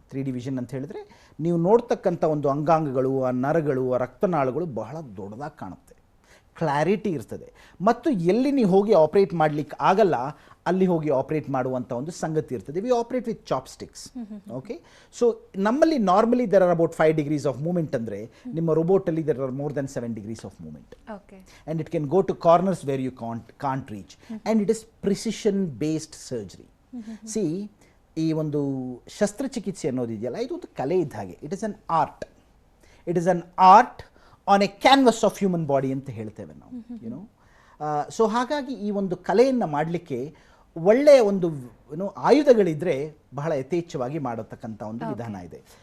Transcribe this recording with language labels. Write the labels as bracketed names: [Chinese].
[Kannada] 3D vision ಅಂತ ಹೇಳಿದ್ರೆ ನೀವು ನೋಡ್ತಕ್ಕಂಥ ಒಂದು ಅಂಗಾಂಗಗಳು, ಆ ನರಗಳು, ಆ ರಕ್ತನಾಳಗಳು ಬಹಳ ದೊಡ್ಡದಾಗಿ ಕಾಣುತ್ತೆ. ಕ್ಲಾರಿಟಿ ಇರ್ತದೆ. ಮತ್ತು ಎಲ್ಲಿ ನೀವು ಹೋಗಿ ಆಪ್ರೇಟ್ ಮಾಡಲಿಕ್ಕೆ ಆಗಲ್ಲ ಅಲ್ಲಿ ಹೋಗಿ ಆಪ್ರೇಟ್ ಮಾಡುವಂಥ ಒಂದು ಸಂಗತಿ ಇರ್ತದೆ. [English] We operate with chopsticks. Okay, so ನಮ್ಮಲ್ಲಿ normally there are about 5 degrees of movement [Kannada] ಅಂದರೆ ನಿಮ್ಮ ರೋಬೋಟಲ್ಲಿ [English] There are more than 7 degrees of movement. Okay, And it can go to corners where you can't reach. And it is precision based surgery. [Kannada] See, ಈ ಒಂದು ಶಸ್ತ್ರಚಿಕಿತ್ಸೆ ಅನ್ನೋದಿದೆಯಲ್ಲ, ಇದು ಒಂದು ಕಲೆ ಇದ್ದ ಹಾಗೆ. [English] It is an art. It is an art on a canvas of human body [Kannada] ಅಂತ ಹೇಳ್ತೇವೆ ನಾವು, [English] You know. [Kannada] ಸೊ ಹಾಗಾಗಿ ಈ ಒಂದು ಕಲೆಯನ್ನು ಮಾಡಲಿಕ್ಕೆ ಒಳ್ಳೆಯ ಒಂದು ಆಯುಧಗಳಿದ್ರೆ ಬಹಳ ಯಥೇಚ್ಛವಾಗಿ ಮಾಡತಕ್ಕಂಥ ಒಂದು ವಿಧಾನ ಇದೆ.